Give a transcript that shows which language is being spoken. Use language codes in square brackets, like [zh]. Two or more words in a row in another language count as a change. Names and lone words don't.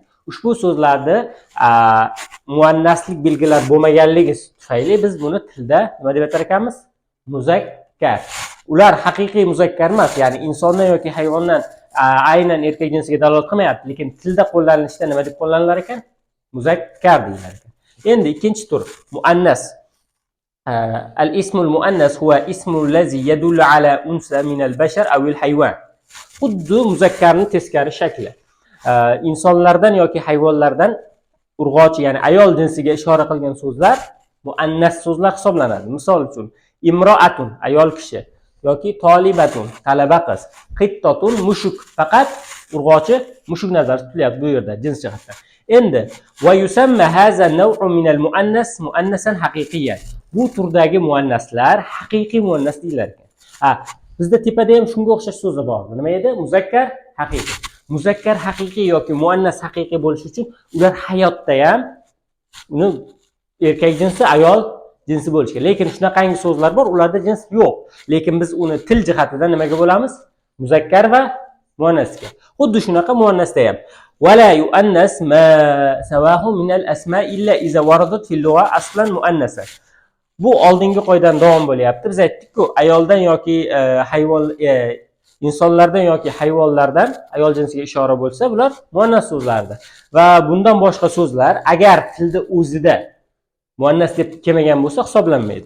[uz] Ushbu so'zlarda muannaslik belgilar bo'lmaganligi tufayli biz buni tilda nima deb atar ekanmiz? Muzakkar. Ular haqiqiy muzakkar emas, ya'ni insondan yoki hayvondan aynan erkak jinsiga dalolat qilmayapti, lekin tilda qo'llanilishda nima deb qo'llanilar ekan? Muzakkar deyilar ekan. Endi ikkinchi tur, muannas. [ar] الاسم المؤنث هو الاسم الذي يدل على أنثى من البشر أو الحيوان. [uz] Xuddi muzakkarning teskari shakli. İnsonlardan yoki hayvonlardan urg'ochi, ya'ni ayol jinsiga ishora qilgan so'zlar muannas so'zlar hisoblanadi. Misol uchun imroatun ayol kishi yoki tolibatun talaba qiz, qittatun mushuk, faqat urg'ochi mushuk nazarda tutilyapti bu yerda jins jihatdan. [ar] Endi ويسمى هذا النوع من المؤنث مؤنثا حقيقيا. [uz] Bu turdagi muannaslar haqiqiy muannas deyilar ekan. Bizda tepada ham shunga o'xshash so'zlar bor. Nima edi? Muzakkar, haqiqiy. Muzakkar haqiqiy yoki muannas haqiqiy bo'lishi uchun ular hayotda ham uni erkak jinsi, ayol jinsi bo'lishi kerak. Lekin shunaqangi so'zlar bor, ularda jins yo'q. Lekin biz uni til jihatidan nimaga bo'lamiz? Muzakkar va muannasga. Xuddi shunaqa muannasda ham [ar] ولا يؤنث ما سواه من الأسماء إلا إذا وردت في اللغة أصلا مؤنثة. [uz] Bu oldingi qoidadan davom bo'lyapti. Biz aytdik-ku, ayoldan yoki hayvon insonlardan yoki hayvonlardan ayol jinsiga ishora bo'lsa, bular muannas so'zlardir. Va bundan boshqa so'zlar agar tilda o'zida muannas deb kelmagan bo'lsa hisoblanmaydi.